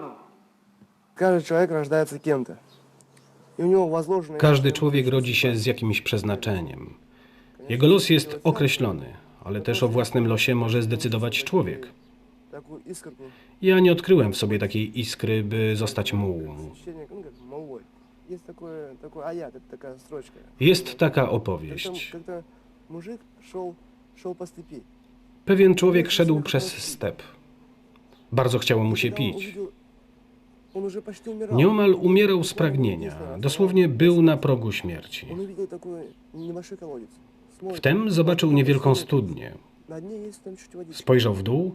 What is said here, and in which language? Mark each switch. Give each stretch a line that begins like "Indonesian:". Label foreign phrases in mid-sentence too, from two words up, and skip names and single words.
Russian: Каждый человек рождается кем-то. И у него возложено...
Polish: Każdy człowiek rodzi się z jakimś przeznaczeniem. Jego los jest określony, ale też o własnym losie może zdecydować człowiek.
Russian: Такую искорку.
Polish: Ja nie odkryłem w sobie takiej iskry, by zostać mułą.
Russian: Ощущение, ну, как молвой. Есть такой аят, это такая строчка.
Polish: Jest taka opowieść.
Russian: Когда мужик шел по степи.
Polish: Pewien człowiek szedł przez step. Bardzo chciało mu się pić. Nieomal umierał z pragnienia. Dosłownie był na progu śmierci. Wtem zobaczył niewielką studnię. Spojrzał w dół.